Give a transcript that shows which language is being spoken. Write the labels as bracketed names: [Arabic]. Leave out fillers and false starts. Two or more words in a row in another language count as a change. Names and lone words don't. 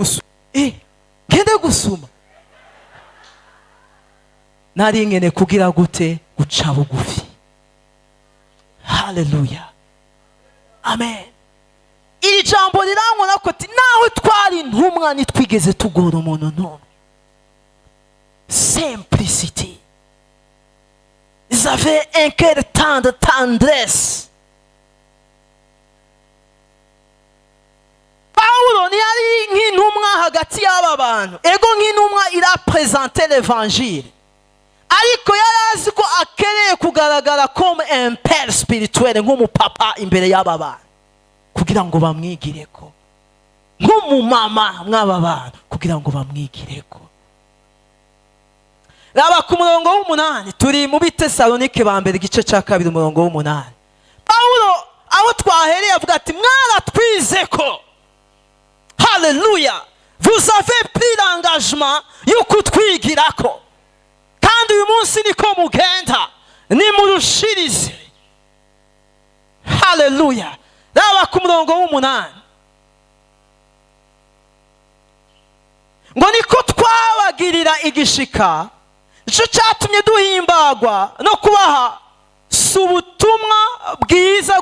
[Rundi] Gende gusuma. Nari ngene kugira gute? Guca bugufi. Haleluya. Amen. Iri jambo rirangwa ko naho twari intumwa nitwigeze tugora umuntu n'umwe. Simplicity. [French] Ils avaient un cœur tendre, tendresse. [Rundi] Paulo ntiyari nk'intumwa hagati y'aba bantu. Ego nk'intumwa irapresente l'évangile, ariko yari azi ko akeneye kugaragara [French] comme un père spirituel, [Rundi] nk'umupapa imbere y'aba bantu, kugira ngo bamwigireko, nk'umumama mw'aba bantu kugira ngo bamwigireko. raba ku murongo w'umunani. Turi mu Bitesalonike ba mbere igice cya kabiri umurongo w'umunani. Pawulo aho twahereye avuga ati mwaratwize ko, haleluya, [French] vous avez pris l'engagement [Rundi] yo kutwigirako, kandi uyu munsi niko mugenda nimurushirize. Haleluya. Raba ku murongo w'umunani ngo niko twabagirira igishika, nicyo cyatumye duhimbagwa no kubaha si ubutumwa bwiza.